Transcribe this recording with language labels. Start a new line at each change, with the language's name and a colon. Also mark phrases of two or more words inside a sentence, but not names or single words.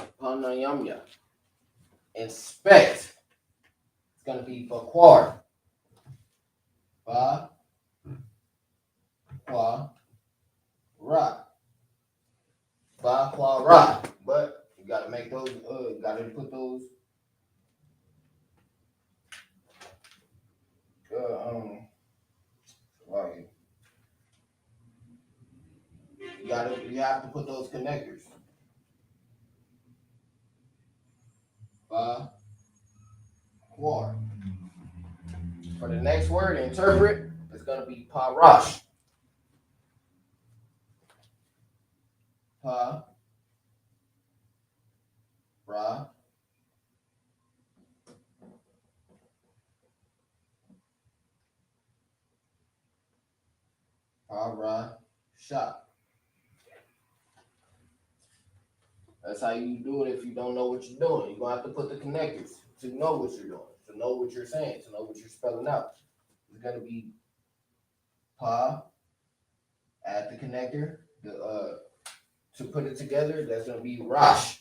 English: Panayamya. Inspect. It's going to be bakwar. Ba, kwa, ra. Ba, kwa, ra. But you got to make those, got to put those, like, you have to put those connectors. Ba, kwa. For the next word, interpret, it's going to be parash. Pa, ra, pa, ra, sha. That's how you do it if you don't know what you're doing. You're going to have to put the connectors to know what you're doing, to know what you're saying, to know what you're spelling out. It's going to be pa, add the connector, to put it together, that's going to be rash.